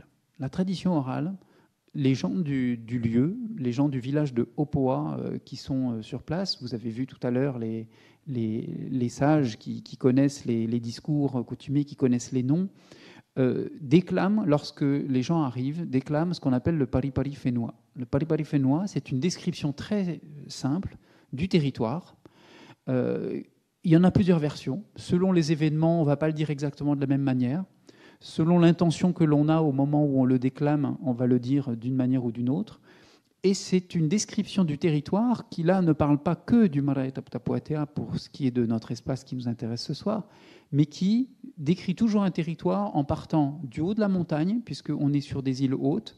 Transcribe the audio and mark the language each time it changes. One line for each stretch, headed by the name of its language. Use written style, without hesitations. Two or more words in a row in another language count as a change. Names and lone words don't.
French: La tradition orale, les gens du lieu, les gens du village de Opoa qui sont sur place, vous avez vu tout à l'heure les sages qui connaissent les discours coutumiers, qui connaissent les noms, déclament, lorsque les gens arrivent, déclament ce qu'on appelle le
Tahitian: paripari whenua.
French: Le
Tahitian: paripari whenua,
French: c'est une description très simple du territoire. Il y en a plusieurs versions. Selon les événements, on ne va pas le dire exactement de la même manière. Selon l'intention que l'on a au moment où on le déclame, on va le dire d'une manière ou d'une autre. Et c'est une description du territoire qui, là, ne parle pas que du Marae Tapu Tapu Atea pour ce qui est de notre espace qui nous intéresse ce soir, mais qui décrit toujours un territoire en partant du haut de la montagne, puisqu'on est sur des îles hautes.